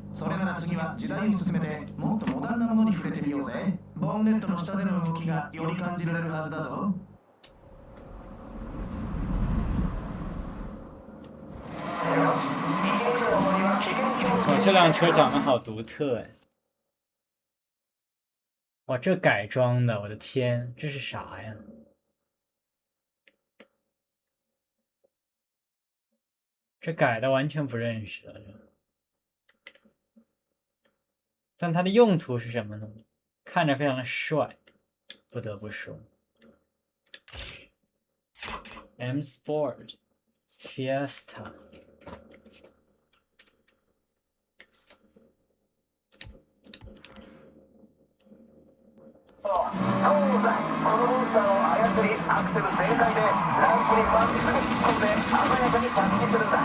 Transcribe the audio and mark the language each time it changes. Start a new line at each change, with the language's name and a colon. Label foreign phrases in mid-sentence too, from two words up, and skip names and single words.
Japanese: それなら次は時代を進めてもっとモダンなものに触れてみようぜ。ボンネットの下での動きがより感じられるはずだぞ。
Chinese: 哇，这辆车长得好独特哎！哇，这改装的，我的天，这是啥呀？这改的完全不认识了，但它的用途是什么呢？看着非常的帅，不得不说。M Sport Fiesta。
Japanese: そうさ、このモンスターを操りアクセル全開でランプにまっすぐ突っ込んで鮮やかに着地するんだ。